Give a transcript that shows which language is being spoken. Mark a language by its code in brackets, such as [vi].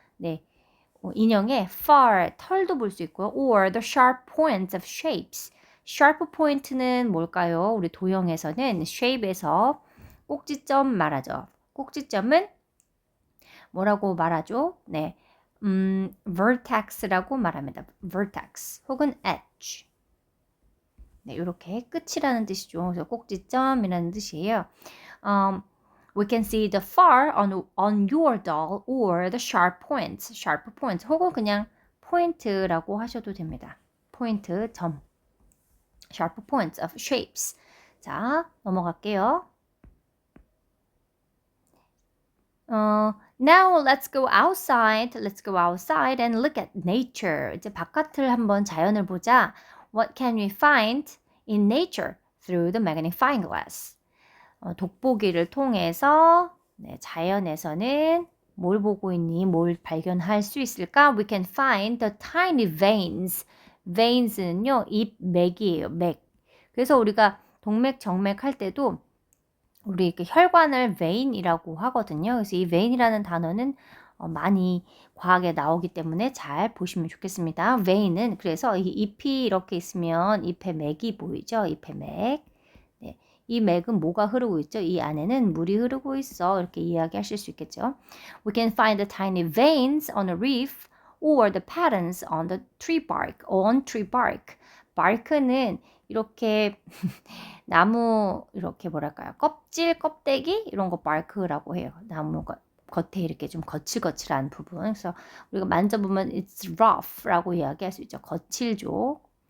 [ko] 네, 인형의 fur, 털도 볼 수 있고요. [en] Or the sharp points of shapes. [ko] sharp point는 뭘까요? 우리 도형에서는 shape에서 꼭지점 말하죠. 꼭지점은 뭐라고 말하죠? 네, vertex라고 말합니다. vertex 혹은 edge. 네, 이렇게 끝이라는 뜻이죠. 그래서 꼭지점이라는 뜻이에요. [en] We can see the far on your doll or the sharp points. [ko] sharp points 혹은 그냥 포인트라고 하셔도 됩니다. [en] 포인트, 점. sharp points of shapes. [ko] 자, 넘어갈게요. [en] Now let's go outside. Let's go outside and look at nature. [ko] 이제 바깥을 한번 자연을 보자. [en] What can we find in nature through the magnifying glass? [ko] 돋보기를 통해서 네, 자연에서는 뭘 보고 있니? 뭘 발견할 수 있을까? [en] We can find the tiny veins. [ko] veins는요, 잎 맥이에요, 맥. 그래서 우리가 동맥, 정맥 할 때도 우리 이렇게 혈관을 vein이라고 하거든요. 그래서 이 vein이라는 단어는 많이 과학에 나오기 때문에 잘 보시면 좋겠습니다. vein은 그래서 이 잎이 이렇게 있으면 잎의 맥이 보이죠? 잎의 맥. 네, 이 맥은 뭐가 흐르고 있죠? 이 안에는 물이 흐르고 있어. 이렇게 이야기하실 수 있겠죠. [en] We can find the tiny veins on a leaf or the patterns on the tree bark. On tree bark. [ko] bark는 이렇게 나무 이렇게 뭐랄까요? 껍질, 껍데기 이런 거 bark라고 해요. 나무 겉에 이렇게 좀 거칠거칠한 부분. 그래서 우리가 만져보면 [en] it's rough [ko] 라고 이야기할 수 있죠. 거칠죠.